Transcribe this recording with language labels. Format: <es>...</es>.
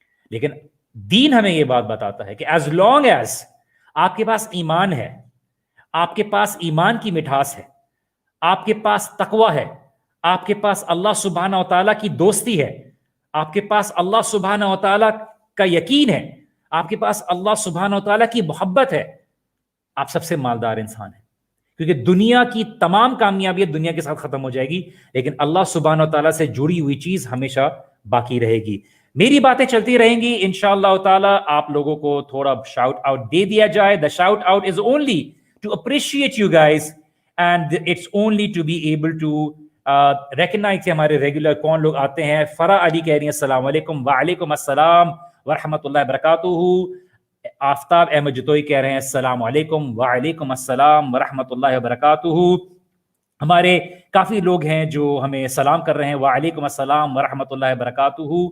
<ur>لیکن دین ہمیں یہ بات بتاتا ہے کہ</ur> <en>as long as</en> <ur>آپ کے پاس ایمان ہے، آپ کے پاس ایمان کی مٹھاس ہے، آپ کے پاس تقوی ہے، آپ کے پاس اللہ سبحانہ و تعالیٰ کی دوستی ہے، آپ کے پاس اللہ سبحانہ و تعالیٰ کا یقین ہے، آپ کے پاس اللہ سبحانہ و تعالیٰ کی محبت ہے، آپ سب سے مالدار انسان ہیں. کیونکہ دنیا کی تمام کامیابیت دنیا کے ساتھ ختم ہو جائے گی، لیکن اللہ سبحانہ و تعالیٰ سے جڑی ہوئی چیز ہمیشہ باقی رہے گی. میری باتیں چلتی رہیں گی انشاءاللہ تعالیٰ. آپ لوگوں کو تھوڑا شاؤٹ آؤٹ دے دیا جائے.</ur> <en>The shout out is only to appreciate you guys and it's only to be able to recognize</en> <ur>کہ ہمارے ریگولر کون لوگ آتے ہیں. فرح علی کہہ رہی ہیں السلام علیکم. وعلیکم السلام ورحمۃ اللہ وبرکاتہ. آفتاب احمد جتوئی کہہ رہے ہیں السلام علیکم. وعلیکم السلام ورحمۃ اللہ وبرکاتہ. ہمارے کافی لوگ ہیں جو ہمیں سلام کر رہے ہیں. وعلیکم السلام ورحمۃ اللہ وبرکاتہ.</ur>